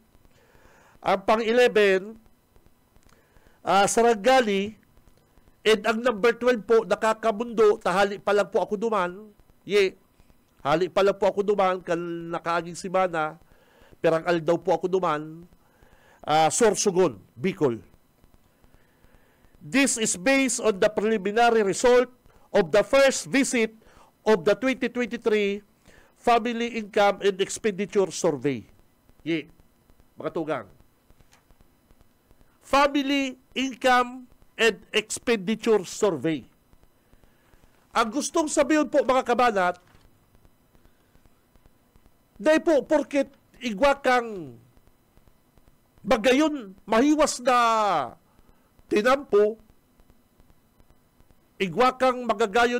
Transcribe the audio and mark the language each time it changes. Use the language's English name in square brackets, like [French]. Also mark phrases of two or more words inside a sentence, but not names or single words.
[Bikol] Ang pang 11, Sarangani. And ang number 12 po, Nakakamundo. Tahali pa lang po ako duman. Hali pa lang po ako duman. Nakaaging simana. Perang aldaw po ako duman. Sorsogon, Bicol. [English] This is based on the preliminary result of the first visit of the 2023 Family Income and Expenditure Survey. [Bikol] Mga tugang. Family Income and Expenditure Survey. Ang gustong sabihin po mga kabanat, dahil po porket igwa kang bagayon mahiwas na tinampo, igwa kang magagayon